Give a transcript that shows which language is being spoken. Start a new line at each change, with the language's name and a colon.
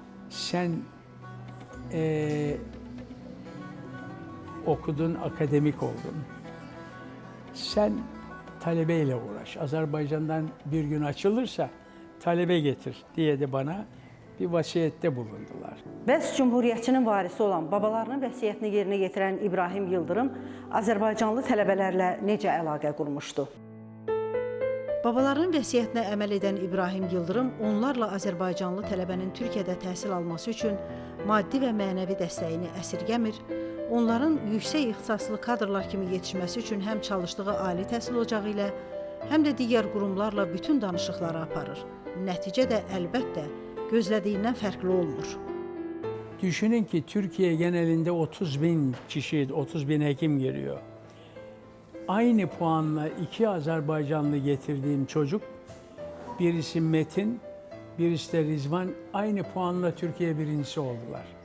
Turkish: Sen okudun, akademik oldun. Sen talebeyle uğraş. Azerbaycan'dan bir gün açılırsa talebe getir diye de bana bir vasiyette bulundular.
Azerbaijani: Bəs Cumhuriyyətçinin varisi olan, babalarının vəsiyyətini yerinə getirən İbrahim Yıldırım Azərbaycanlı tələbələrlə necə əlaqə qurmuşdu? Babalarının vəsiyyətinə əməl edən İbrahim Yıldırım onlarla Azərbaycanlı tələbənin Türkiyədə təhsil alması üçün maddi və mənəvi dəstəyini əsirgəmir, onların yüksək ixtisaslı kadrlar kimi yetişməsi üçün həm çalışdığı ali təhsil ocağı ilə, həm də digər qurumlarla bütün danışıqları aparır. Nəticə də əlbəttə gözlədiyindən fərqli olmur.
Turkish: Düşünün ki Türkiye genelinde 30 bin kişi, 30 bin hekim giriyor. Aynı puanla 2 Azerbaycanlı getirdiğim çocuk, birisi Metin, birisi de Rizvan, aynı puanla Türkiye birincisi oldular.